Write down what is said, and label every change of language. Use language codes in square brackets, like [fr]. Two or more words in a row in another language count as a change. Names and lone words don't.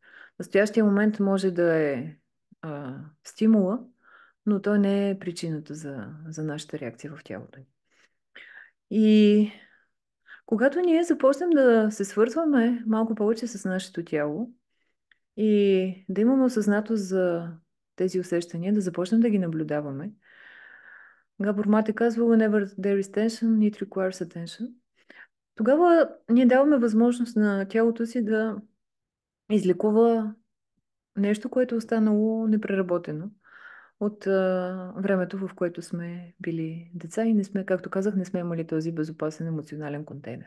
[bg] Настоящия момент може да е стимула, но той не е причината за нашата реакция в тялото ни. И когато ние започнем да се свързваме малко повече с нашето тяло и да имаме осъзнатост за тези усещания, да започнем да ги наблюдаваме, Габор Мате казва: [en] Whenever there is tension, it requires attention. [bg] Тогава ние даваме възможност на тялото си да излекува нещо, което е останало непреработено от времето, в което сме били деца и не сме, както казах, не сме имали този безопасен емоционален контейнер.